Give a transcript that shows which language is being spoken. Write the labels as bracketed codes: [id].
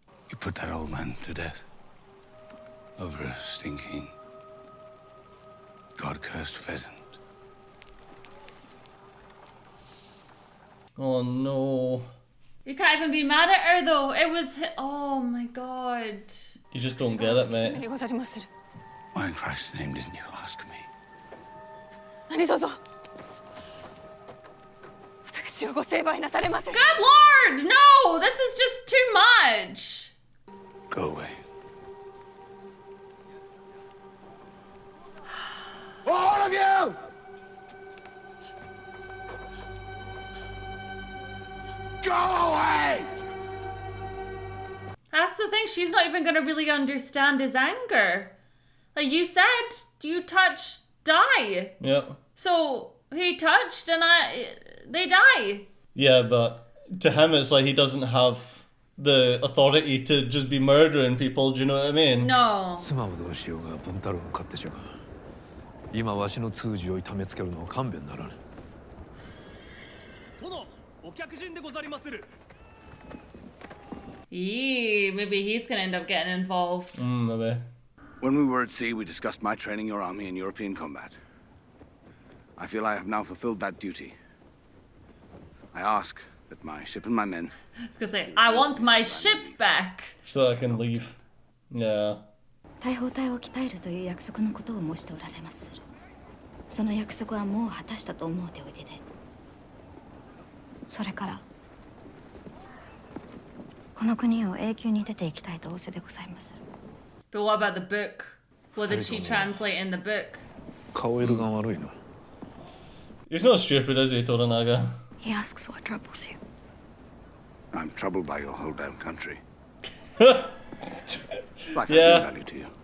[en] You put that old man to death. Over a stinking, God-cursed pheasant. Oh no. You can't even be mad at her though. It was. Oh my god. You just don't get it, mate. [ja] でござりまする。 [en] Why in Christ's name didn't you ask me? [ja] 何卒私をご成敗なされませ。 [en] Good lord! No! This is just too much. Go away. All of you! Go away! That's the thing. She's not even gonna really understand his anger. Like you said, you touch, die. Yep. So he touched and they die. Yeah, but to him it's like he doesn't have the authority to just be murdering people, do you know what I mean? No. [ja] 妻をどうしようが文太郎を買ってしようが今わしの通詞を痛めつけるのは勘弁ならぬ。殿、お客人でござりまする。 [en] Maybe he's gonna end up getting involved. Maybe. When we were at sea, we discussed my training your army in European combat. I feel I have now fulfilled that duty. I ask that my ship and my men... I was gonna say, I want my ship back. So I can leave. Yeah. [ja] 大砲隊を鍛えるという約束のことを申しておられまする。その約束はもう果たしたと思うておいでで。それからこの国を永久に出ていきたいと仰せでございます。 [en] But what about the book? What did she translate in the book? [ja] 顔色が悪いな。 [en] He's not stupid, is he, Toranaga? He asks what troubles you. I'm troubled by your whole damn country. Life has no value to you.